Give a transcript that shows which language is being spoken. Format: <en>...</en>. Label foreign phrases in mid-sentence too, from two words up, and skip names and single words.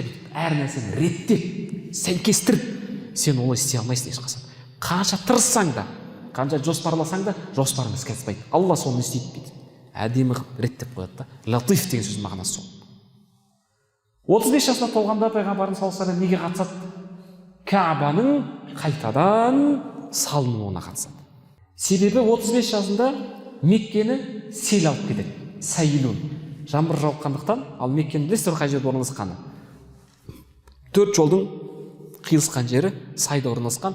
<kk>Әр нәрсені реттеп, сәйкестіріп, сен олай істей алмайсың ешқашан. Қанша тырыссаң да, қанша жоспарласаң да, жоспарың іске аспайды. Алла соны істейді дейді. Әдемі қылып реттеп қояды да. Латиф деген сөз мағынасы сол. 35 жасына толғанда пайғамбарымыз</kk> <ar>صلى الله عليه وسلم</ar> <kk>неге қатысады? Кәбаның қайтадан салынуына қатысады. Себебі 35 жасында Меккені сел алып кетеді. Сәйлун. Жаңбыр жауқандықтан, ал Меккенің білесіздер қай жерде орналасқаны? 4 жолдың қиылысқан жері сайда орналасқан.</kk>